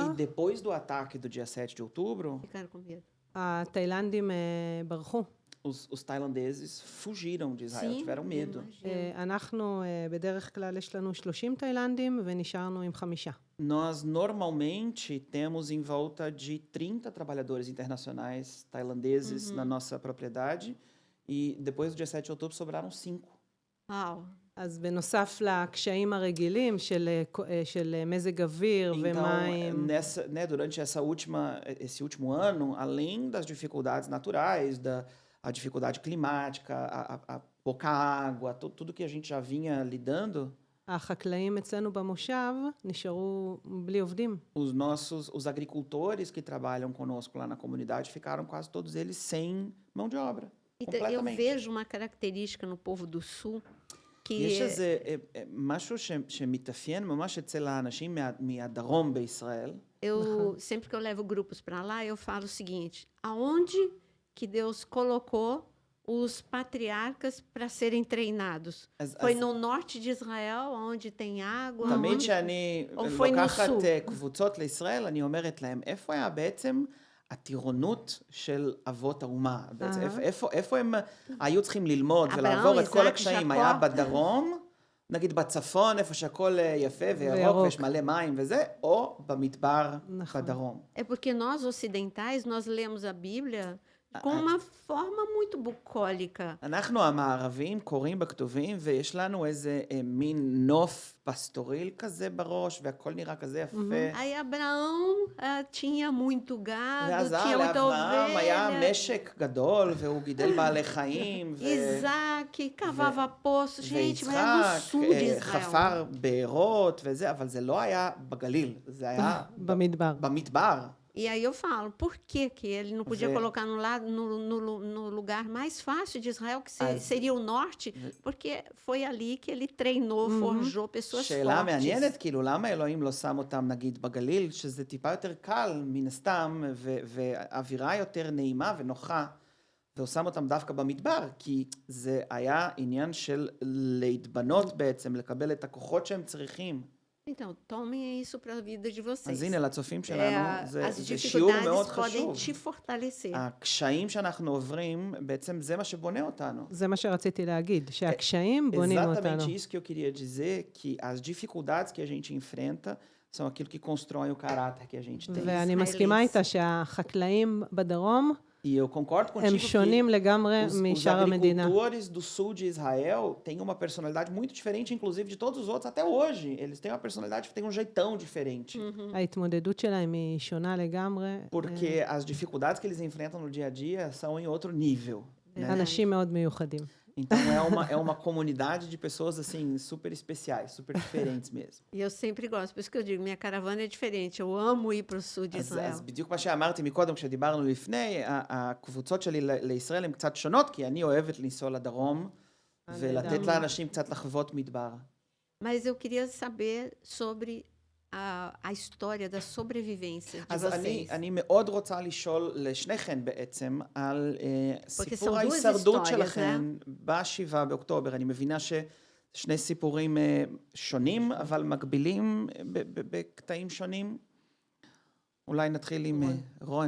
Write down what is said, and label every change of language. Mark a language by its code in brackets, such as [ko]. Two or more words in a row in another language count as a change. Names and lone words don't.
[pt] E depois do ataque do dia 7 de outubro, Ficaram com medo. [he] התאילנדים ברחו. [pt] os tailandeses fugiram de Israel, Sim, tiveram medo. imagino. [he] אנחנו, בדרך כלל יש לנו 30 תאילנדים ונשארנו עם 5. [pt] Nós normalmente temos em volta de 30 trabalhadores internacionais tailandeses na nossa propriedade e depois do dia 7 de outubro sobraram 5. Uau! [he] אז בנוסף לקשיים הרגילים של מזג אוויר [pt] Então, [he] ומים, [pt] durante esse último ano, além das dificuldades naturais, a dificuldade climática, a pouca água, tudo que a gente já vinha lidando, [he] החקלאים אצלנו במושב נשארו בלי עובדים. [pt] os agricultores que trabalham conosco lá na comunidade ficaram quase todos eles sem mão de obra, Eu completamente. vejo uma característica no povo do sul que [he] יש איזה משהו שמתאפיין ממש אצל האנשים מהדרום בישראל. [pt] sempre que eu levo grupos para lá, eu falo o seguinte: aonde que Deus colocou os patriarcas para serem treinados? [he] אז- [pt] Foi [he] אז [pt] no norte de Israel, onde tem água? [he] תמיד [pt] onde- [he] שאני [pt] או foi no [he] לוקחת [pt] sul? [he] קבוצות לישראל, אני אומרת להם, איפה היה בעצם הטירונות של אבות האומה? בעצם, איפה הם היו צריכים ללמוד אברהם, ולעבור את כל איזק, הקשיים? ז'קוב. היה בדרום, נגיד בצפון, איפה שהכל יפה וירוק וירוק. ויש מלא מים וזה, או במדבר נכון. בדרום. [pt] É porque nós ocidentais, nós lemos a Bíblia com uma forma muito bucólica. [he] אנחנו המערבים קוראים בכתובים ויש לנו איזה מין נוף פסטוריל כזה בראש והכל נראה כזה יפה. [pt] Aí Abraão tinha muito gado, [he] ואז [pt] tinha muita [he] לאברהם היה [pt] ovelha. [he] משק גדול והוא גידל בעלי חיים. [pt] Isaac cavava poço. Gente, mas é [he] ויצחק [pt] no sul de Israel. [he] חפר בארות וזה, אבל זה לא היה בגליל, זה היה במדבר. במדבר. [pt] E aí eu falo, por que que ele não podia Vê. colocar no lugar mais fácil de Israel, que seria o norte? Porque foi ali que ele treinou, forjou pessoas [he] שאלה [pt] fortes. [he] מעניינת, כאילו למה אלוהים לא שם אותם נגיד בגליל, שזה טיפה יותר קל מן הסתם, ואווירה יותר נעימה ונוחה, והוא שם אותם דווקא במדבר, כי זה היה עניין של להתבנות בעצם, לקבל את הכוחות שהם צריכים. [pt] Então, tomem isso para a vida de vocês. [he] אז הנה, לצופים [pt] É, [he] שלנו, [pt] as [he] זה שיעור מאוד [pt] dificuldades podem [he] חשוב. [pt] te fortalecer. [he] הקשיים שאנחנו עוברים, בעצem זה מה שבונה אותנו. זה מה שרציתי להגיד, שהקשיים בונים אותנו. [pt] Exatamente isso que eu queria dizer, que as dificuldades que a gente enfrenta são aquilo que constrói o caráter que a gente tem. [he] ואני מסכימה איתה שהחקלאים בדרום [pt] E eu concordo contigo [he] הם שונים לגמרי [pt] os [he] משאר המדינה. [pt] agricultores do sul de Israel têm uma personalidade muito diferente, inclusive, de todos os outros até hoje. Eles têm uma personalidade, têm um jeitão diferente. [he] ההתמודדות שלהם היא שונה לגמרי. [pt] Porque as dificuldades que eles enfrentam no dia a dia são em outro nível. Né? [he] אנשים מאוד מיוחדים. [pt] Então é uma comunidade de pessoas assim super especiais, super diferentes mesmo. E eu sempre gosto, por isso que eu digo, minha caravana é diferente. Eu amo ir para o sul de Israel. [he] אז בדיוק מה שאמרתי מקודם כשדיברנו לפני, הקבוצות שלי לישראל הן קצת שונות, כי אני אוהבת לנסוע לדרום ולתת לאנשים קצת לחוות מדבר. [pt] Mas eu queria saber sobre a história da sobrevivência de [he] אז [pt] vocês. [he] אני מאוד רוצה לשאול לשניכם בעצם על סיפור [pt] duas [he] ההישרדות [pt] histórias, [he] שלכם ב7 באוקטובר. אני מבינה ששני סיפורים שונים, אבל מקבילים בקטעים שונים. אולי נתחיל עם רון.